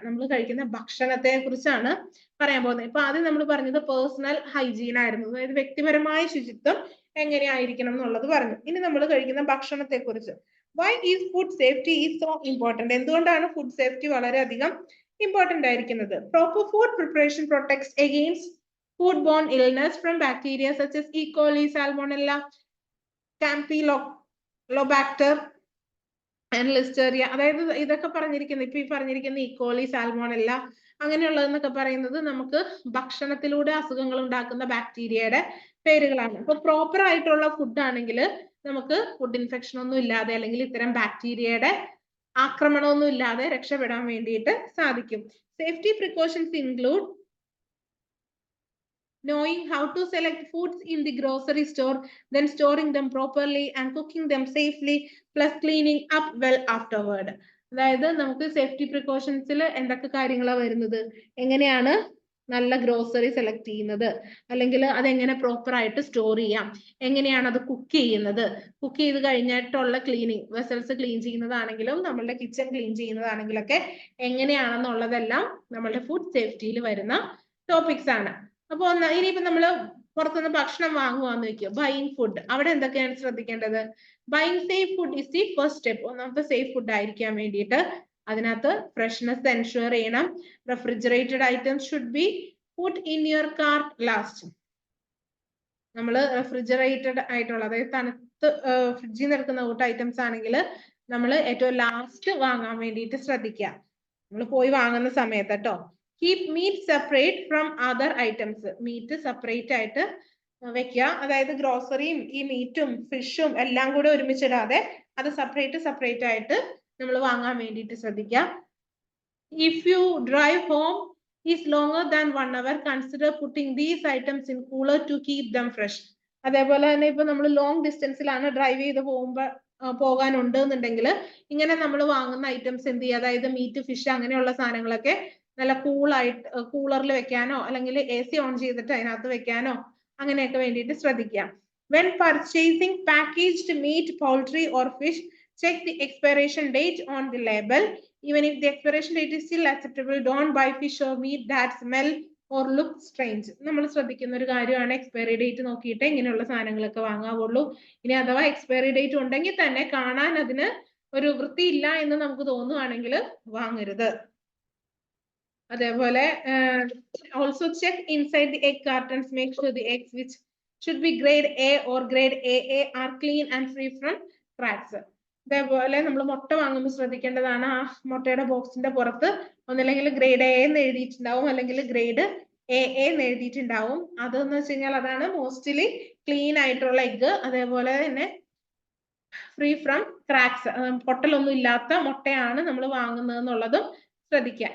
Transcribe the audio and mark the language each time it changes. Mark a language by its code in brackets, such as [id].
[ml] നമ്മൾ കഴിക്കുന്ന ഭക്ഷണത്തെ കുറിച്ചാണ് പറയാൻ പോകുന്നത്. ഇപ്പൊ ആദ്യം നമ്മൾ പറഞ്ഞത് പേഴ്സണൽ ഹൈജീൻ ആയിരുന്നു, അതായത് വ്യക്തിപരമായ ശുചിത്വം എങ്ങനെയായിരിക്കണം എന്നുള്ളത് പറഞ്ഞു. ഇനി നമ്മൾ കഴിക്കുന്ന ഭക്ഷണത്തെ കുറിച്ച്. [en] Why is food safety is so important? [ml] എന്തുകൊണ്ടാണ് ഫുഡ് സേഫ്റ്റി വളരെയധികം ഇമ്പോർട്ടന്റ് ആയിരിക്കുന്നത്? [en] Proper food preparation protects against foodborne illness from bacteria such as E. coli, Salmonella, Campylobacter, [ml] and ലിസ്റ്റേറിയ, അതായത് ഇതൊക്കെ പറഞ്ഞിരിക്കുന്ന ഇപ്പൊ ഈ പറഞ്ഞിരിക്കുന്ന ഈക്കോളി, സാൽമോണെല്ല അങ്ങനെയുള്ളതെന്നൊക്കെ പറയുന്നത് നമുക്ക് ഭക്ഷണത്തിലൂടെ അസുഖങ്ങൾ ഉണ്ടാക്കുന്ന ബാക്ടീരിയയുടെ പേരുകളാണ്. അപ്പൊ പ്രോപ്പർ ആയിട്ടുള്ള ഫുഡ് ആണെങ്കിൽ നമുക്ക് ഫുഡ് ഇൻഫെക്ഷൻ ഒന്നും ഇല്ലാതെ അല്ലെങ്കിൽ ഇത്തരം ബാക്ടീരിയയുടെ ആക്രമണമൊന്നും ഇല്ലാതെ രക്ഷപ്പെടാൻ വേണ്ടിയിട്ട് സാധിക്കും. [en] Safety precautions include knowing how to select foods in the grocery store, then storing them properly and cooking them safely, plus cleaning up well afterward. [ml] അതായത് നമുക്ക് സേഫ്റ്റി പ്രിക്കോഷൻസിൽ എന്തൊക്കെ കാര്യങ്ങളാണ് വരുന്നത്, എങ്ങനെയാണ് നല്ല ഗ്രോസറി സെലക്ട് ചെയ്യുന്നത്, അല്ലെങ്കിൽ അതെങ്ങനെ പ്രോപ്പർ ആയിട്ട് സ്റ്റോർ ചെയ്യാം, എങ്ങനെയാണ് അത് കുക്ക് ചെയ്യുന്നത്, കുക്ക് ചെയ്ത് കഴിഞ്ഞിട്ടുള്ള ക്ലീനിങ്, വെസൽസ് ക്ലീൻ ചെയ്യുന്നതാണെങ്കിലും നമ്മളുടെ കിച്ചൺ ക്ലീൻ ചെയ്യുന്നതാണെങ്കിലൊക്കെ എങ്ങനെയാണെന്നുള്ളതെല്ലാം നമ്മളുടെ ഫുഡ് സേഫ്റ്റിയിൽ വരുന്ന ടോപ്പിക്സ് ആണ്. അപ്പൊ ഇനിയിപ്പോ നമ്മള് പുറത്തുനിന്ന് ഭക്ഷണം വാങ്ങുവാന്ന് വെക്കുക, ബൈയിങ് ഫുഡ്, അവിടെ എന്തൊക്കെയാണ് ശ്രദ്ധിക്കേണ്ടത്? [en] Buying safe food is the first step. [ml] ഒന്നാമത്തെ സേഫ് ഫുഡ് ആയിരിക്കാൻ വേണ്ടിയിട്ട് അതിനകത്ത് ഫ്രഷ്നെസ് എൻഷുർ ചെയ്യണം. [en] Refrigerated items should be put in your cart last. [ml] നമ്മൾ റെഫ്രിജറേറ്റഡ് ആയിട്ടുള്ള, അതായത് തണുത്ത് ഫ്രിഡ്ജിൽ നിന്ന് എടുക്കുന്ന കൂട്ട ഐറ്റംസ് ആണെങ്കിൽ നമ്മൾ ഏറ്റവും ലാസ്റ്റ് വാങ്ങാൻ വേണ്ടിയിട്ട് ശ്രദ്ധിക്കുക, നമ്മൾ പോയി വാങ്ങുന്ന സമയത്ത് കേട്ടോ. [en] Keep meat separate from other items. [ml] Meet separate ആയിട്ട് വെക്കുക, അതായത് ഗ്രോസറിയും ഈ മീറ്റും ഫിഷും എല്ലാം കൂടെ ഒരുമിച്ചിടാതെ അത് സെപ്പറേറ്റ് ആയിട്ട് നമ്മൾ വാങ്ങാൻ വേണ്ടിയിട്ട് ശ്രദ്ധിക്കുക. [en] If you drive home is longer than 1 hour, consider putting these items in cooler to keep them fresh. [ml] അതേപോലെ തന്നെ ഇപ്പൊ നമ്മൾ ലോങ് ഡിസ്റ്റൻസിലാണ് ഡ്രൈവ് ചെയ്ത് പോകാനുണ്ട് എന്നുണ്ടെങ്കിൽ ഇങ്ങനെ നമ്മൾ വാങ്ങുന്ന ഐറ്റംസ് എന്ത് ചെയ്യുക, അതായത് മീറ്റ്, ഫിഷ് അങ്ങനെയുള്ള സാധനങ്ങളൊക്കെ നല്ല കൂളായിട്ട് കൂളറിൽ വെക്കാനോ അല്ലെങ്കിൽ AC ഓൺ ചെയ്തിട്ട് അതിനകത്ത് വെക്കാനോ അങ്ങനെയൊക്കെ വേണ്ടിയിട്ട് ശ്രദ്ധിക്കാം. [en] When purchasing packaged meat, poultry or fish, check the expiration date on the label. Even if the expiration date is still acceptable, don't buy fish or meat that smell or look strange. [ml] നമ്മൾ ശ്രദ്ധിക്കുന്ന ഒരു കാര്യമാണ് expiry date നോക്കിയിട്ട് ഇങ്ങനെയുള്ള സാധനങ്ങളൊക്കെ വാങ്ങാവുള്ളൂ. ഇനി അഥവാ expiry date ഉണ്ടെങ്കിൽ തന്നെ കാണാൻ അതിന് ഒരു വൃത്തിയില്ല എന്ന് നമുക്ക് തോന്നുവാണെങ്കിൽ വാങ്ങരുത്. [en] അതേപോലെ also check inside the egg cartons, make sure the eggs which should be grade A or grade AA are clean and free from cracks. [ml] അതേപോലെ നമ്മൾ മുട്ട വാങ്ങുമ്പോൾ ശ്രദ്ധിക്കേണ്ടതാണ്, ആ മുട്ടയുടെ ബോക്സിന്റെ പുറത്ത് ഒന്നില്ലെങ്കിൽ ഗ്രേഡ് A എന്ന് എഴുതിയിട്ടുണ്ടാവും അല്ലെങ്കിൽ ഗ്രേഡ് AA എന്ന് എഴുതിയിട്ടുണ്ടാവും. അതെന്ന് വെച്ച് കഴിഞ്ഞാൽ അതാണ് മോസ്റ്റ്ലി ക്ലീൻ ആയിട്ടുള്ള എഗ്ഗ്. അതേപോലെ തന്നെ ഫ്രീ ഫ്രം ക്രാക്സ്, പൊട്ടലൊന്നും ഇല്ലാത്ത മുട്ടയാണ് നമ്മൾ വാങ്ങുന്നത് എന്നുള്ളതും ശ്രദ്ധിക്കുക.